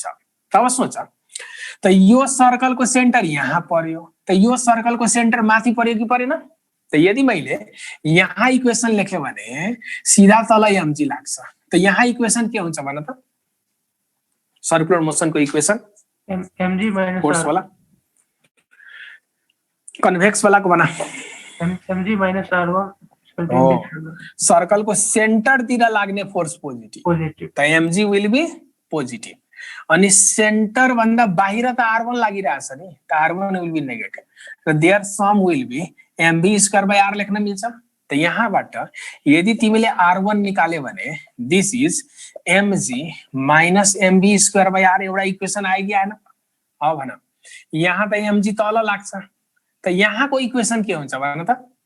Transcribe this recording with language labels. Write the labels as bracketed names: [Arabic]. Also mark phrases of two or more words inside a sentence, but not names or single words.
[Nepali] तब सोच, त यो सर्कलको सेन्टर यहाँ पर्यो, त यो सर्कलको सेन्टर माथि पर्यो कि परेन? त यदि मैले यहाँ इक्वेसन लेख्यो भने सीधा तल mg लाग्छ। त यहाँ इक्वेसन के हुन्छ भन त? [English] circular motionको [Nepali] इक्वेसन [English] mg minus [Hindi] फोर्स वाला, कन्वेक्स वाला को बना [English] mg minus r1 [Nepali] सर्कल को सेन्टर तिर लाग्ने फोर्स पोजिटिभ, पोजिटिभ, [English] त mg will be positive. [Nepali] अनि सेन्टर भन्दा बाहिर त r1 लागिरहेछ नि, त r1 [English] will be negative, [Nepali] र [English] there sum will be mv²/r [Nepali] लेख्न मिल्छ। त यहाँबाट यदि तिमीले r1 निकाल्यो भने [English] this is mg minus mv²/r, [Nepali] एउटा इक्वेसन आयो कि आएन? अब भन, यहाँ त mg तल लाग्छ, त यहाँको इक्वेसन के हुन्छ भन त?